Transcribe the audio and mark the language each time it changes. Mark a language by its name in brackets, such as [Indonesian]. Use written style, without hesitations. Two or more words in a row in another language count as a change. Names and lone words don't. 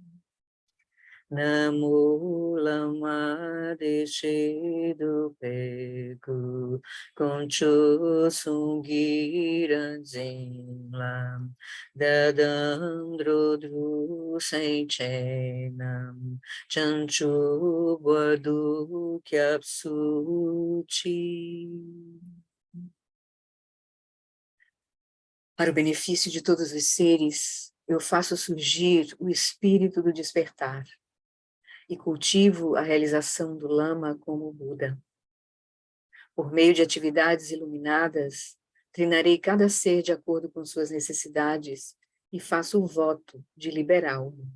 [Tibetan] ན་མོ་བླ་མ་བདེ་གཤེགས་འདུས་པའི་སྐུ། དཀོན་མཆོག་གསུམ་གྱི་ངོ་བོ་ཉིད། བདག་དང་འགྲོ་དྲུག་སེམས་ཅན་རྣམས། བྱང་ཆུབ་བར་དུ་སྐྱབས་སུ་མཆི. [Portuguese] Para o benefício de todos os seres, eu faço surgir o espírito do despertar e cultivo a realização do Lama como Buda. Por meio de atividades iluminadas, treinarei cada ser de acordo com suas necessidades e faço o voto de liberá-lo.